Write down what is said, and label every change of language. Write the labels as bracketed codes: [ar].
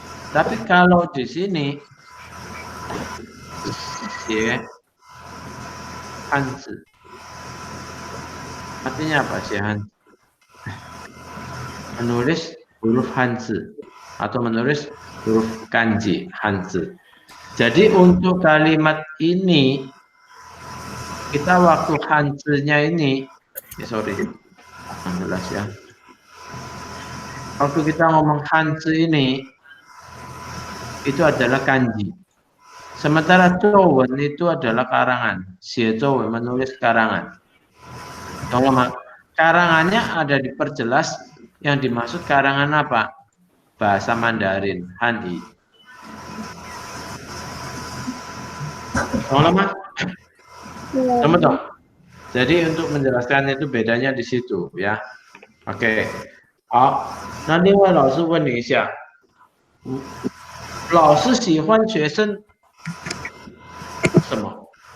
[id] Tapi kalau di sini Xie Hanzi. Artinya apa sih Hanzi? Menulis huruf Hanzi atau menulis huruf kanji Hanzi. Jadi untuk kalimat ini kita waktu Hanzi-nya ini, jelas ya. Waktu kita ngomong Hanzi ini itu adalah kanji. Sementara 作文 itu adalah karangan. 写作文 menulis karangan. Tolong Mak. Karangannya ada diperjelas, yang dimaksud karangan apa? Bahasa Mandarin, Hanyi. Tolong Mak. Teman-teman. Jadi untuk menjelaskan itu bedanya di situ ya. Oke. [zh] 好，那另外老师问你一下，老师喜欢学生什么？